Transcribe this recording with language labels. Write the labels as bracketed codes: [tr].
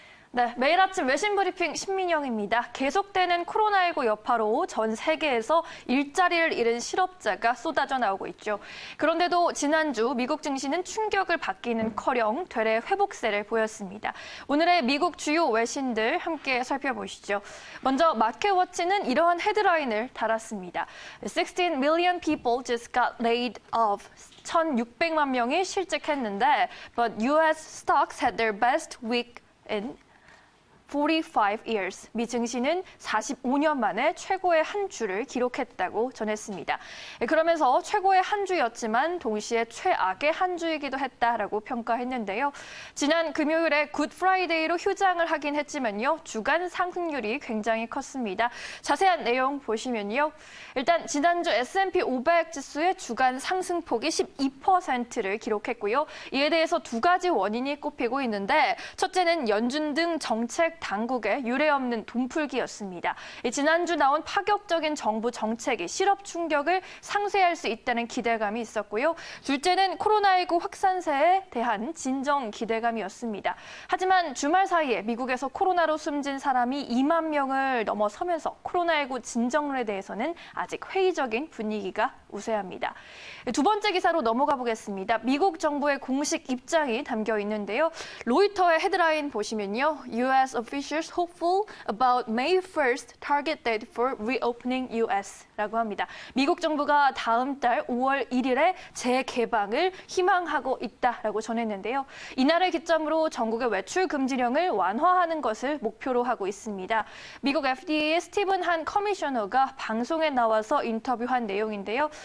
[ko] 네, 매일 아침 외신 브리핑 신민영입니다. 계속되는 코로나19 여파로 전 세계에서 일자리를 잃은 실업자가 쏟아져 나오고 있죠. 그런데도 지난주 미국 증시는 충격을 받기는커녕 되레 회복세를 보였습니다. 오늘의 미국 주요 외신들 함께 살펴보시죠. 먼저 마켓워치는 이러한 헤드라인을 달았습니다. [en] 16 million people just got laid off. [ko] 1,600만 명이 실직했는데, [en] but U.S. stocks had their best week in 45 years. [ko] 미 증시는 45년 만에 최고의 한 주를 기록했다고 전했습니다. 그러면서 최고의 한 주였지만 동시에 최악의 한 주이기도 했다라고 평가했는데요. 지난 금요일에 굿 프라이데이로 휴장을 하긴 했지만요. 주간 상승률이 굉장히 컸습니다. 자세한 내용 보시면요. 일단 지난주 S&P 500 지수의 주간 상승폭이 12%를 기록했고요. 이에 대해서 두 가지 원인이 꼽히고 있는데 첫째는 연준 등 정책 당국의 유례없는 돈풀기였습니다. 지난주 나온 파격적인 정부 정책이 실업 충격을 상쇄할 수 있다는 기대감이 있었고요. 둘째는 코로나19 확산세에 대한 진정 기대감이었습니다. 하지만 주말 사이에 미국에서 코로나로 숨진 사람이 2만 명을 넘어서면서 코로나19 진정론에 대해서는 아직 회의적인 분위기가 우세합니다. 두 번째 기사로 넘어가 보겠습니다. 미국 정부의 공식 입장이 담겨 있는데요. 로이터의 헤드라인 보시면요. [en] U.S. officials hopeful about May 1st target date for reopening U.S. [ko] 라고 합니다. 미국 정부가 다음 달 5월 1일에 재개방을 희망하고 있다라고 전했는데요. 이날을 기점으로 전국의 외출 금지령을 완화하는 것을 목표로 하고 있습니다. 미국 FDA의 스티븐 한 커미셔너가 방송에 나와서 인터뷰한 내용인데요.